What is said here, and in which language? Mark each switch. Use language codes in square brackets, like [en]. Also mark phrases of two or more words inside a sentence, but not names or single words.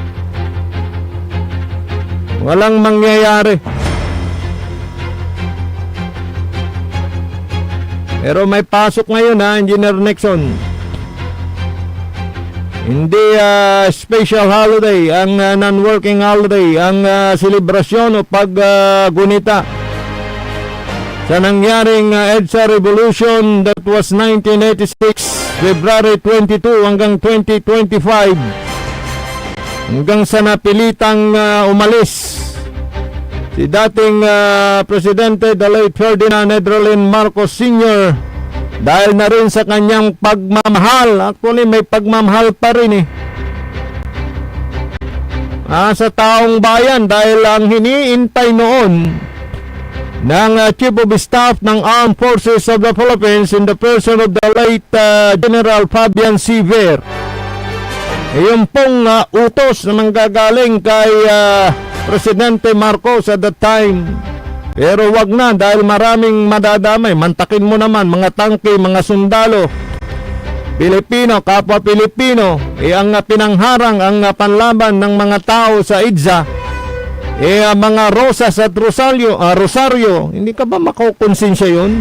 [tl] Walang mangyayari. Pero may pasok ngayon Engineer Nixon. Hindi [en] special holiday, [tl] ang [en] non-working holiday, [tl] ang selebrasyon o paggunita sa nangyaring EDSA Revolution [en] that was [tl] 1986, February 22 hanggang 2025. Hanggang sa napilitang umalis si dating Presidente [en] the late [tl] Ferdinand Edrelin Marcos Sr. dahil na rin sa kanyang pagmamahal. Actually, may pagmamahal pa rin sa taong bayan, dahil ang hiniintay noon ng Chief of Staff ng Armed Forces of the Philippines [en] in the person of the late [tl] General Fabian C. Ver, yung pong utos na manggagaling kay Presidente Marcos [en] at that time. [tl] Pero wag na, dahil maraming madadamay. Mantakin mo naman mga tangke, mga sundalo Pilipino, kapwa Pilipino, ang pinangharang ang panlaban ng mga tao sa EDSA, mga Rosas at Rosario, hindi ka ba makukonsensya yun?